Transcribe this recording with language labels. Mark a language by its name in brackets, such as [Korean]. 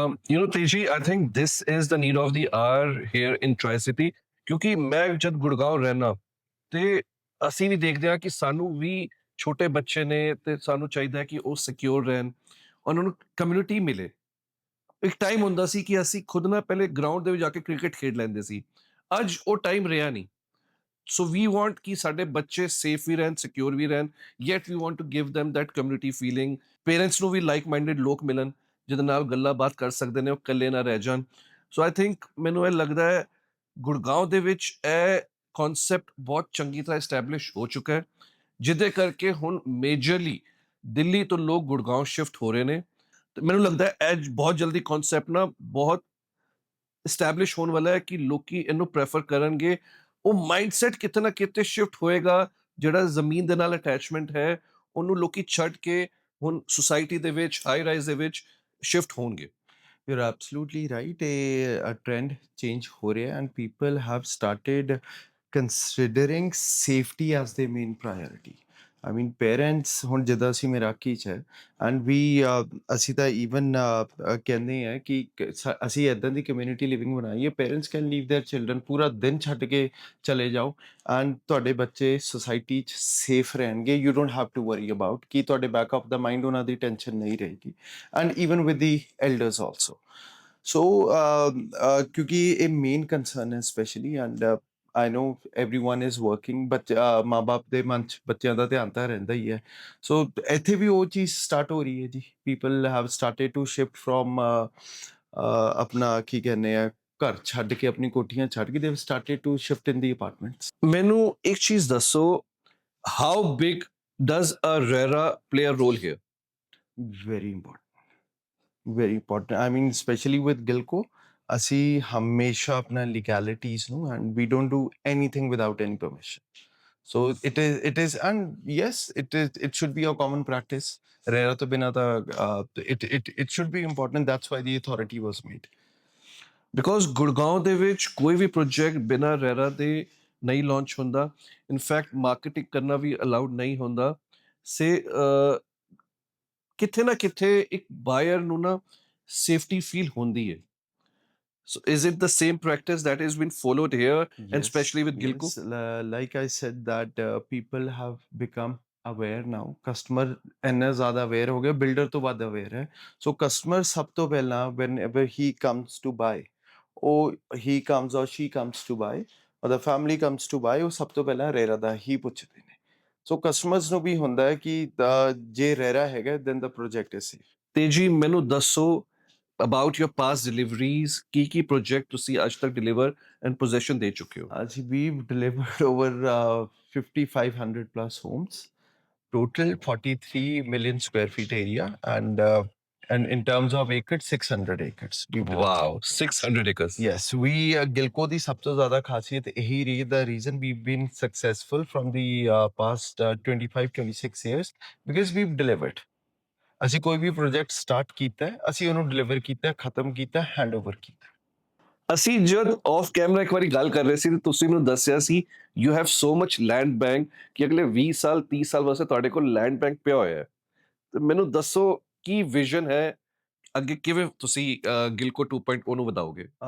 [English] You know, Teji, I think this is the need of the hour here in Tri-City. [Punjabi] ਕਿਉਂਕਿ ਮੈਂ ਜਦ ਗੁੜਗਾਉਂ ਰਹਿਣਾ ਤੇ ਅਸੀਂ ਵੀ ਦੇਖਦੇ ਹਾਂ ਕਿ ਸਾਨੂੰ ਵੀ ਛੋਟੇ ਬੱਚੇ ਨੇ ਤੇ ਸਾਨੂੰ ਚਾਹੀਦਾ ਹੈ ਕਿ ਉਹ ਸਿਕਿਉਰ ਰਹਿਣ, ਉਹਨਾਂ ਨੂੰ ਕਮਿਊਨਿਟੀ ਮਿਲੇ. ਇੱਕ ਟਾਈਮ ਹੁੰਦਾ ਸੀ ਕਿ ਅਸੀਂ ਖੁਦ ਨਾ ਪਹਿਲੇ ਗਰਾਊਂਡ ਦੇ ਵਿੱਚ ਜਾ ਕੇ ਕ੍ਰਿਕਟ ਖੇਡ ਲੈਂਦੇ ਸੀ. ਅੱਜ ਉਹ ਟਾਈਮ ਰਿਹਾ ਨਹੀਂ. [English] so we want [Punjabi] ਕਿ ਸਾਡੇ ਬੱਚੇ ਸੇਫ ਵੀ ਰਹਿਣ, ਸਿਕਿਉਰ ਵੀ ਰਹਿਣ, [English] Yet we want to give them that community feeling. [Punjabi] Parents ਨੂੰ ਵੀ ਲਾਈਕ ਮਾਈਂਡਡ ਲੋਕ ਮਿਲਣ ਜਿਹਦੇ ਨਾਲ ਗੱਲਾਂ ਬਾਤ ਕਰ ਸਕਦੇ ਨੇ, ਉਹ ਇਕੱਲੇ ਨਾ ਰਹਿ ਜਾਣ. [English] so I think [Punjabi] ਮੈਨੂੰ ਇਹ ਲੱਗਦਾ ਹੈ ਗੁੜਗਾਉਂ ਦੇ ਵਿੱਚ ਇਹ ਕਨਸੈਪਟ ਬਹੁਤ ਚੰਗੀ ਤਰ੍ਹਾਂ ਐਸਟੈਬਲਿਸ਼ ਹੋ ਚੁੱਕਾ ਹੈ, ਜਿਹਦੇ ਕਰਕੇ ਹੁਣ ਮੇਜਰਲੀ ਦਿੱਲੀ ਤੋਂ ਲੋਕ ਗੁੜਗਾਉਂ ਸ਼ਿਫਟ ਹੋ ਰਹੇ ਨੇ. ਤੇ ਮੈਨੂੰ ਲੱਗਦਾ ਹੈ ਇਹ ਬਹੁਤ ਜਲਦੀ ਕਨਸੈਪਟ ਨਾ ਬਹੁਤ ਐਸਟੈਬਲਿਸ਼ ਹੋਣ ਵਾਲਾ ਹੈ ਕਿ ਲੋਕੀ ਇਹਨੂੰ ਪ੍ਰੈਫਰ ਕਰਨਗੇ. ਉਹ ਮਾਈਂਡਸੈਟ ਕਿਤੇ ਨਾ ਕਿਤੇ ਸ਼ਿਫਟ ਹੋਏਗਾ, ਜਿਹੜਾ ਜ਼ਮੀਨ ਦੇ ਨਾਲ ਅਟੈਚਮੈਂਟ ਹੈ ਉਹਨੂੰ ਲੋਕੀ ਛੱਡ ਕੇ ਹੁਣ ਸੁਸਾਇਟੀ ਦੇ ਵਿੱਚ, ਹਾਈ ਰਾਈਜ਼ ਦੇ ਵਿੱਚ ਸ਼ਿਫਟ ਹੋਣਗੇ. [English] You're absolutely right. A trend change [Punjabi] ਹੋ ਰਿਹਾ [English] and people have started considering safety as their main priority. I mean, parents [Punjabi] ਹੁਣ ਜਿੱਦਾਂ ਅਸੀਂ ਮੈਰਾਕੀ 'ਚ ਹੈ and we ਅਸੀਂ ਤਾਂ even ਕਹਿੰਦੇ ਆ ਕਿ ਅਸੀਂ ਏਦਾਂ ਦੀ ਕਮਿਊਨਿਟੀ ਲਿਵਿੰਗ ਬਣਾਈ ਹੈ, [English] parents can leave their children [Punjabi] ਪੂਰਾ ਦਿਨ ਛੱਡ ਕੇ ਚਲੇ ਜਾਓ and ਤੁਹਾਡੇ ਬੱਚੇ ਸੁਸਾਇਟੀ 'ਚ ਸੇਫ ਰਹਿਣਗੇ. [English] You don't have to worry about ਕਿ ਤੁਹਾਡੇ back of the mind [Punjabi] ਉਹਨਾਂ ਦੀ ਟੈਨਸ਼ਨ ਨਹੀਂ ਰਹੇਗੀ. [English] And even with the elders also. [Punjabi] So ਕਿਉਂਕਿ ਇਹ ਮੇਨ ਕੰਸਰਨ ਹੈ specially [English] and I know everyone is working, but [Punjabi] ਮਾਂ-ਬਾਪ ਦੇ ਮਨ 'ਚ ਬੱਚਿਆਂ ਦਾ ਧਿਆਨ ਤਾਂ ਰਹਿੰਦਾ ਹੀ ਹੈ. ਸੋ ਇੱਥੇ ਵੀ ਉਹ ਚੀਜ਼ ਸਟਾਰਟ ਹੋ ਰਹੀ ਹੈ ਜੀ. [English] People have started to shift from [Punjabi] ਆਪਣਾ ਕੀ ਕਹਿੰਦੇ ਆ, ਘਰ ਛੱਡ ਕੇ, ਆਪਣੀ ਕੋਠੀਆਂ ਛੱਡ ਕੇ, [English] they've started to shift in the apartments. ਮੈਨੂੰ ਇੱਕ ਚੀਜ਼ ਦੱਸੋ, how big does a RERA play a role here? Very important. Very important. I mean, especially with Gilco, [Punjabi] ਅਸੀਂ ਹਮੇਸ਼ਾ ਆਪਣਾ [English] legalities ਨੂੰ and we don't do anything without any permission. So it is and yes, it should be a common practice. RERA [Punjabi] ਤੋਂ ਬਿਨਾਂ ਤਾਂ [English] it should be important. That's why the authority was made. [Punjabi] Because Gurgaon ਦੇ ਵਿੱਚ ਕੋਈ ਵੀ project ਬਿਨਾਂ RERA ਦੇ ਨਹੀਂ launch ਹੁੰਦਾ. ਇਨਫੈਕਟ ਮਾਰਕੀਟਿੰਗ ਕਰਨਾ ਵੀ ਅਲਾਉਡ ਨਹੀਂ ਹੁੰਦਾ. ਸੇ ਕਿਤੇ ਨਾ ਕਿਤੇ ਇੱਕ ਬਾਇਰ ਨੂੰ ਨਾ ਸੇਫਟੀ ਫੀਲ ਹੁੰਦੀ ਹੈ. [English] So is it the same practice that has been followed here and Yes, especially with Gilco? yes. Like I said that people have become aware now. [Punjabi] Customer ਇੰਨਾ ਜ਼ਿਆਦਾ aware ਹੋ ਗਿਆ, builder ਤੋਂ ਵੱਧ aware ਹੈ. [English] So customer ਸਭ ਤੋਂ ਪਹਿਲਾਂ whenever he comes to buy, or he comes or she comes to buy, or the family comes to buy, [Punjabi] ਉਹ ਸਭ ਤੋਂ ਪਹਿਲਾਂ ਰੇਰਾ ਦਾ ਹੀ ਪੁੱਛਦੇ ਨੇ. So customers ਨੂੰ ਵੀ ਹੁੰਦਾ ਹੈ ਕਿ ਜੇ ਰੇਰਾ ਹੈਗਾ [English] then the project is safe. [Punjabi] ਤੇਜੀ ਮੈਨੂੰ ਦੱਸੋ [English] about your past deliveries, [Punjabi] Ki project ਤੁਸੀਂ ਅੱਜ ਤੱਕ deliver and possession ਦੇ ਚੁੱਕੇ ਹੋ? [English] We've delivered over 5,500 plus homes, total 43 million square feet area, and in terms of acres, 600 acres. we've delivered. Wow, 600 acres. Yes, we Gilco ਦੀ [Punjabi] ਸਭ ਤੋਂ ਜ਼ਿਆਦਾ ਖਾਸੀਅਤ ਇਹੀ ਰਹੀ, [English] the reason we've been successful from the past 25-26 years, because we've delivered. [Punjabi] ਅਸੀਂ ਕੋਈ ਵੀ project start ਕੀਤਾ ਹੈ, ਅਸੀਂ ਉਹਨੂੰ ਡਿਲੀਵਰ ਕੀਤਾ, ਖਤਮ ਕੀਤਾ, ਹੈਂਡਓਵਰ ਕੀਤਾ. ਅਸੀਂ ਜਦ ਆਫ ਕੈਮਰਾ ਇੱਕ ਵਾਰੀ ਗੱਲ ਕਰ ਰਹੇ ਸੀ ਤੇ ਤੁਸੀਂ ਮੈਨੂੰ ਦੱਸਿਆ ਸੀ [English] you have so much land bank [Punjabi] ਕਿ ਅਗਲੇ 20 ਸਾਲ 30 ਸਾਲ ਵਾਸਤੇ ਤੁਹਾਡੇ ਕੋਲ ਲੈਂਡ ਬੈਂਕ ਪਿਆ ਹੋਇਆ ਹੈ. ਤੇ ਮੈਨੂੰ ਦੱਸੋ ਕੀ ਵਿਜ਼ਨ ਹੈ ਅੱਗੇ, ਕਿਵੇਂ ਤੁਸੀਂ ਗਿਲਕੋ 2.0 ਨੂੰ ਵਧਾਓਗੇ?